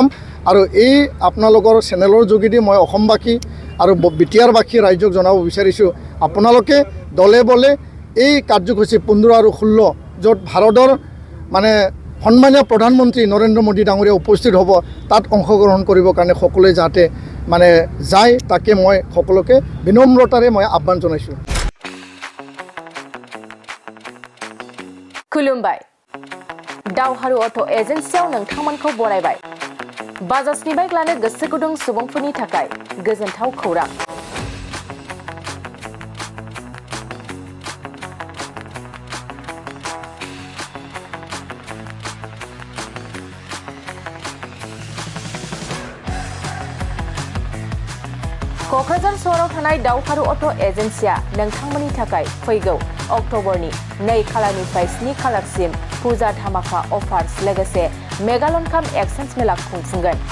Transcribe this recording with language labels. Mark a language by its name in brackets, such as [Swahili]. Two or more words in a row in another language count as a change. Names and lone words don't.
[Assamese] আৰু এই আপোনালোকৰ চেনেলৰ যোগেদি মই অসমবাসী আৰু বিটিআৰবাসী ৰাইজক জনাব বিচাৰিছোঁ আপোনালোকে দলে বলে এই কাৰ্যসূচী 15 আৰু 16 য'ত ভাৰতৰ মানে সন্মানীয় প্ৰধানমন্ত্ৰী নৰেন্দ্ৰ মোদী ডাঙৰীয়া উপস্থিত হ'ব তাত অংশগ্ৰহণ কৰিবৰ কাৰণে সকলোৱে যাতে মানে যায় তাকে মই সকলোকে বিনম্ৰতাৰে মই আহ্বান জনাইছোঁ। [Bodo] खुलुमबाय दावहारु अट' एजेन्सियाव नोंथांमोनखौ बरायबाय। बाजाजनि बाइक लानो गोसो गुदुं सुबुंफोरनि थाखाय गोजोनथाव खौरां। क'क्राझार सहराव थानाय दावहारु अट' एजेन्सिया नोंथांमोननि थाखाय फैगौ अक्ट'बरनि 2 खालारनिफ्राय 7 खालारसिम फुजा धामाका अफार्स लोगोसे [English] mega loan cum exchange [Bodo] मेला खुंफुंगोन।